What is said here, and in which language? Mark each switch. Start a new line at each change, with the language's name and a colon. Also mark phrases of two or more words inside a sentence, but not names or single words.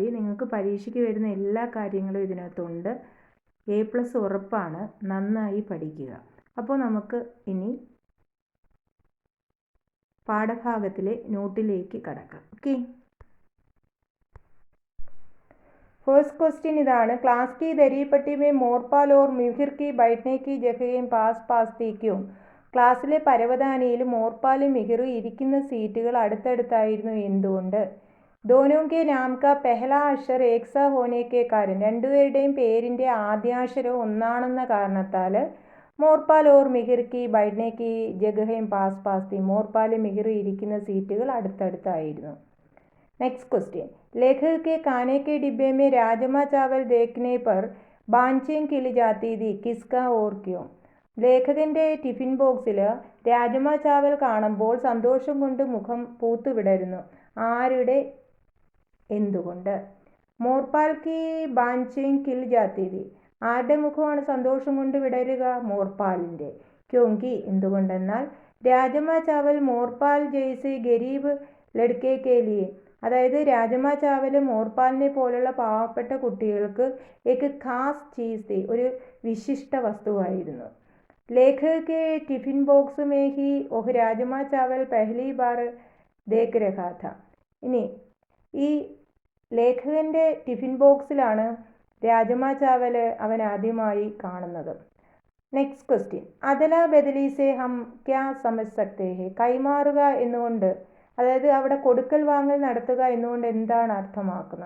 Malayalam: നിങ്ങൾക്ക് പരീക്ഷയ്ക്ക് വരുന്ന എല്ലാ കാര്യങ്ങളും ഇതിനകത്തുണ്ട്. A+ ഉറപ്പാണ്. നന്നായി പഠിക്കുക. അപ്പോൾ നമുക്ക് ഇനി പാഠഭാഗത്തിലെ നോട്ടിലേക്ക് കടക്കാം. ഓക്കെ,
English: First question
Malayalam: ഇതാണ്.
Hindi: ക്ലാസ് की दरी पट्टी में मोरपाल और मिहिर की बैठने की जगहें पास पास थी क्यों?
Malayalam: ക്ലാസ്സിലെ പരവതാനിയിലും മോർപ്പാലും മിഹിറും ഇരിക്കുന്ന സീറ്റുകൾ അടുത്തടുത്തായിരുന്നു. എന്തുകൊണ്ട്?
Hindi: दोनों के नाम का पहला अक्षर एक सा होने के कारण,
Malayalam: രണ്ടുപേരുടെയും പേരിൻ്റെ ആദ്യാക്ഷരം ഒന്നാണെന്ന കാരണത്താൽ
Hindi: मोरपाल और मिहिर की बैठने की जगहें पास पास थी,
Malayalam: മോർപ്പാലും മിഹിറും ഇരിക്കുന്ന സീറ്റുകൾ അടുത്തടുത്തായിരുന്നു.
English: Next question,
Hindi: लेखक के खाने के डिब्बे में राजमा चावल देखने पर बांचें खिल जाती थी, किसका और क्यों?
Malayalam: ലേഖകൻ്റെ ടിഫിൻ ബോക്സിൽ രാജമ ചാവൽ കാണുമ്പോൾ സന്തോഷം കൊണ്ട് മുഖം പൂത്തുവിടരുന്നു. ആരുടെ? എന്തുകൊണ്ട്?
Hindi: मोरपाल की बांछें खिल जाती थी,
Malayalam: ആരുടെ മുഖമാണ് സന്തോഷം കൊണ്ട് വിടരുക? മോർപാലിൻ്റെ.
Hindi: ക്യോങ്കി, എന്തുകൊണ്ടെന്നാൽ राजमा चावल मोरपाल जैसे गरीब लड़के के लिए,
Malayalam: അതായത് രാജമ ചാവൽ മോർപാലിനെ പോലുള്ള പാവപ്പെട്ട കുട്ടികൾക്ക്
Hindi: एक खास चीज़ थी,
Malayalam: ഒരു വിശിഷ്ട വസ്തുവായിരുന്നു.
Hindi: लेखक के टिफिन बॉक्स में ही वह राजमा चावल पहली बार देख रहा था.
Malayalam: ഇനി ഈ ലേഖകൻ്റെ ടിഫിൻ ബോക്സിലാണ് രാജമ ചാവൽ അവൻ ആദ്യമായി കാണുന്നത്.
English: Next question,
Hindi: अदला बदली से हम क्या समझ सकते हैं,
Malayalam: കൈമാറുക എന്നുകൊണ്ട്, അതായത് അവിടെ കൊടുക്കൽ വാങ്ങൽ നടത്തുക എന്നുകൊണ്ട് എന്താണ് അർത്ഥമാക്കുന്നത്?